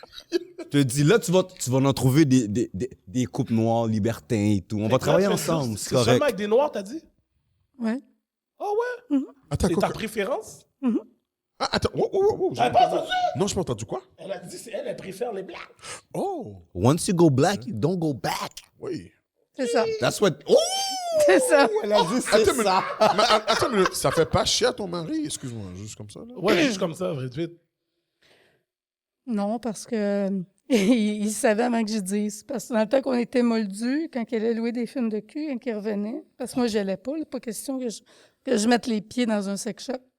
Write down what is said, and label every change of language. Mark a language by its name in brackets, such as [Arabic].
[French] Je te dis, là, tu vas en trouver des couples noirs, libertins et tout. On va travailler ensemble, c'est seulement correct. avec des noirs, t'as dit? Ouais. Ah ouais? Attends, C'est quoi ta préférence? Ah, attends, oh, T'as pas entendu? Non, je n'ai pas entendu quoi? Elle a dit elle préfère les blacks. Oh, [English] Once you go black, you don't go back. [French] oui. C'est ça. [English] That's what... Oh! [French] C'est ça. Elle a dit c'est Attends, mais, ça. attends une minute, ça fait pas chier à ton mari, excuse-moi, juste comme ça, là? Ouais, juste comme ça, vite. Non, parce que il savait avant que je dise. Parce que dans le temps qu'on était moldus, quand il allait louer des films de cul, quand il revenait, parce que moi, je n'allais pas. Il n'est pas question que je mette les pieds dans un sex shop.